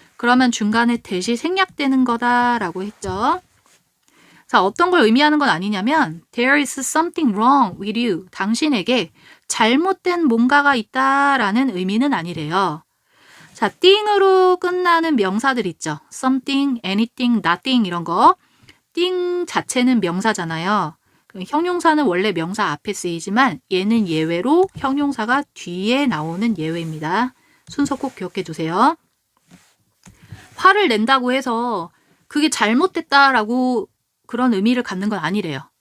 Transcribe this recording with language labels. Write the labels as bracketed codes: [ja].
[ko] 그러면 중간에 대시 생략되는 거다라고 했죠. 자, 어떤 걸 의미하는 건 아니냐면 [en] There is something wrong with you. [ko] 당신에게 잘못된 뭔가가 있다라는 의미는 아니래요. 자, thing으로 끝나는 명사들 있죠. [en] something, anything, nothing 이런 거. [ko] thing 자체는 명사잖아요. 형용사는 원래 명사 앞에 쓰이지만 얘는 예외로 형용사가 뒤에 나오는 예외입니다. 순서 꼭 기억해 두세요. 화를 낸다고 해서 그게 잘못됐다라고 그런 의미를 갖는 건 아니래요.